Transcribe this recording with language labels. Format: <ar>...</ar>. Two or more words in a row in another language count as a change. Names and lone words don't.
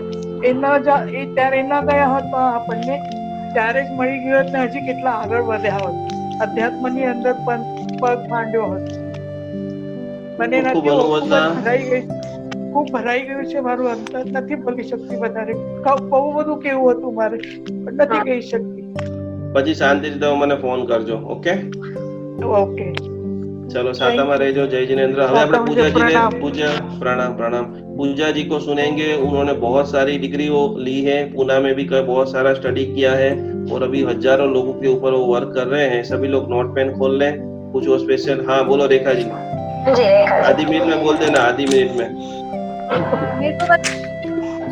<gu>ત્યારે ન ગયા હોત તો આપણને ત્યારે જ મળી ગયો હોત ને હજી કેટલા આગળ વધ્યા હોત, અધ્યાત્મની અંદર પણ પગ માંડ્યો હોત. મને નથી, ખૂબ ભરાઈ ગયું છે મારું અંતર, નથી બોલી શકતી વધારે. બહુ બધું કેવું હતું મારે પણ નથી કહી શકતી. પછી શાંતિથી મને ફોન કરજો. ઓકે ઓકે ચલો સાતામા રહો। જય જિનેંદ્ર। હવે આપણે</gu> <hi>पूजा जी को सुनेंगे। उन्होंने बहुत सारी डिग्री ली है, पूना में भी बहुत सारा स्टडी किया है और अभी हजारों लोगों के ऊपर वो वर्क कर रहे हैं। सभी लोग नोट पेन खोल लें, कुछ वो स्पेशल। हाँ बोलो रेखा जी। आधी मिनट में बोल देना, आधी मिनट में।</hi>